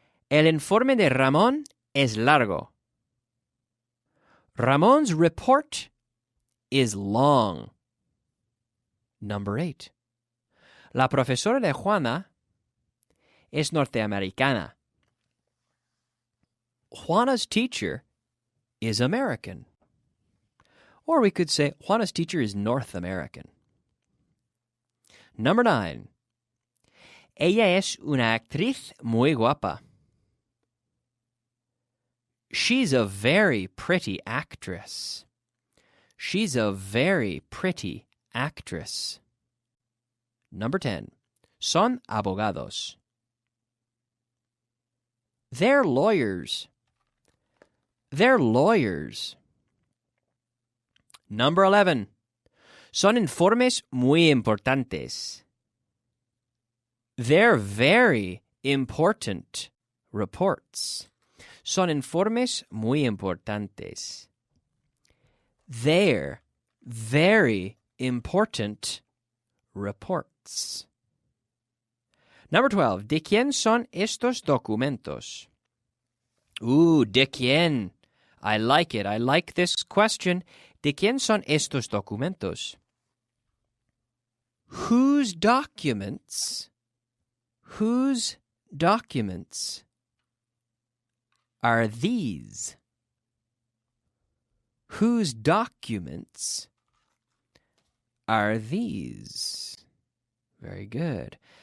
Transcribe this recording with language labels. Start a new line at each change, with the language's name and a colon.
Spanish: El informe de Ramón es largo.
English: Ramon's report is long. Number 8.
Spanish: La profesora de Juana es norteamericana.
English: Juana's teacher is American. Or we could say Juana's teacher is North American. Number 9.
Spanish: Ella es una actriz muy guapa.
English: She's a very pretty actress. She's a very pretty actress. Number 10.
Spanish: Son abogados.
English: They're lawyers. They're lawyers. Number 11.
Spanish: Son informes muy importantes.
English: They're very important reports.
Spanish: Son informes muy importantes.
English: They're very important reports. Number 12.
Spanish: ¿De quién son estos documentos? ¿De quién?
English: I like it. I like this question.
Spanish: ¿De quién son estos documentos?
English: Whose documents? Whose documents are these? Whose documents are these? Very good.